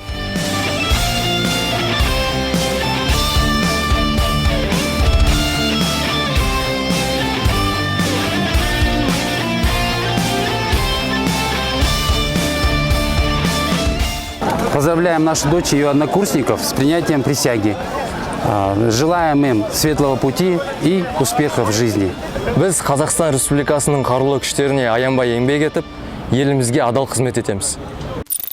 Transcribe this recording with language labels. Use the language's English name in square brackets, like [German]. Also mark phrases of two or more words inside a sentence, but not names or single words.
[Russian] Поздравляем нашу дочь и ее однокурсников с принятием присяги. Желаем им светлого пути и успехов в жизни. [Kazakh] Біз Қазақстан Республикасының қарулы күштеріне аянбай еңбек етіп, елімізге адал қызмет етеміз.